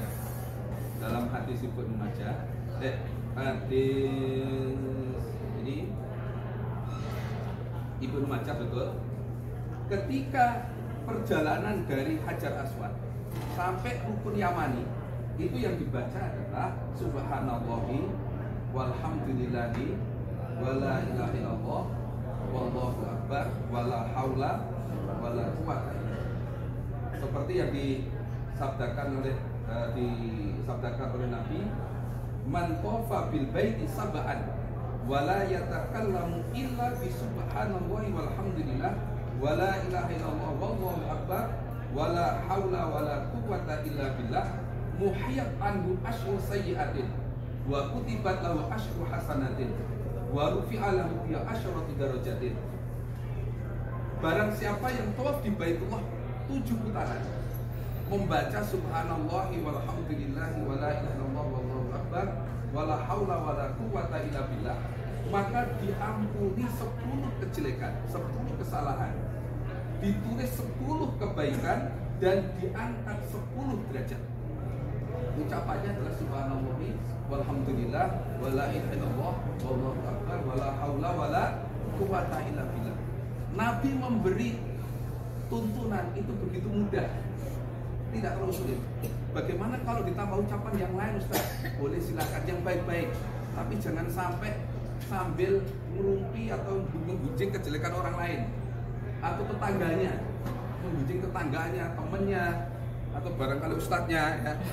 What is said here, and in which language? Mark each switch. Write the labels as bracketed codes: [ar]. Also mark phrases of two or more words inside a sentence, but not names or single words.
[id] Dalam hadis Ibnu Majah, hadis ini Ibnu Majah betul. Ketika perjalanan dari Hajar Aswad sampai Rukun Yamani, itu yang dibaca adalah [ar] سبحان الله والحمد لله ولا إله إلا الله والله أكبر ولا حول ولا قوة إلا بالله. [id] Seperti yang disabdakan oleh Nabi, [ar] من طاف بالبيت سبعا ولا يتكلم إلا بسبحان الله والحمد لله ولا إله إلا الله والله أكبر ولا حول ولا قوة إلا بالله محيت عنه عشر سيئات وكتبت له عشر حسنات ورفع له بها عشر درجات. [id] Barang siapa yang tawaf di Baitullah 7 putaran, membaca [ar] سبحان الله والحمد لله ولا إله إلا الله والله أكبر ولا حول ولا قوة إلا بالله, [id] maka diampuni 10 kejelekan, 10 kesalahan, ditulis 10 kebaikan, dan diangkat 10 derajat. Ucapannya adalah [ar] سبحان الله والحمد لله ولا إله إلا الله والله أكبر ولا حول ولا قوة إلا بالله. [id] Nabi memberi tuntunan itu begitu mudah, tidak terlalu sulit. Bagaimana kalau ditambah ucapan yang lain Ustaz? Boleh, silakan, yang baik-baik. Tapi jangan sampai sambil merumpi atau menggujing kejelekan orang lain atau tetangganya, menggujing tetangganya, temennya, atau barangkali ustadznya ya.